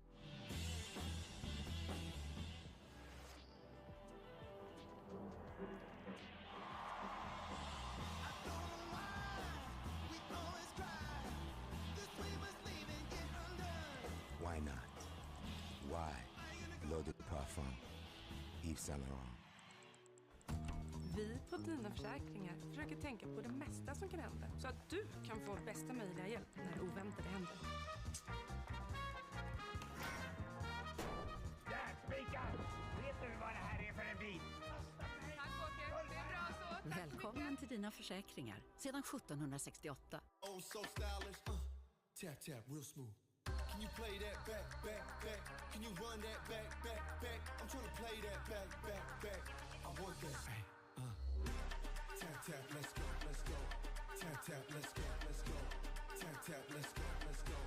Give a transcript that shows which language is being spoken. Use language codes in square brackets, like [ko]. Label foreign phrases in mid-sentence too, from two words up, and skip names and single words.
[en] Why not? Why? [fr] L'eau de parfum. Yves Saint Laurent. [sv] Vi på Dina Försäkringar försöker tänka på det mesta som kan hända så att du kan få bästa möjliga hjälp när det oväntade händer. Där, spika! Vet du vad det här är för en bil? Tack Åke, det är bra så. Välkommen till Dina Försäkringar sedan 1768. [en] Oh, so stylish. Tap, tap, real smooth. Can you play that back, back, back? Can you run that back, back, back? I'm trying to play that back, back, back. I want that. Hey, tap, tap, let's go, let's go. Tap, tap, let's go, let's go. Tap, tap, let's go, let's go.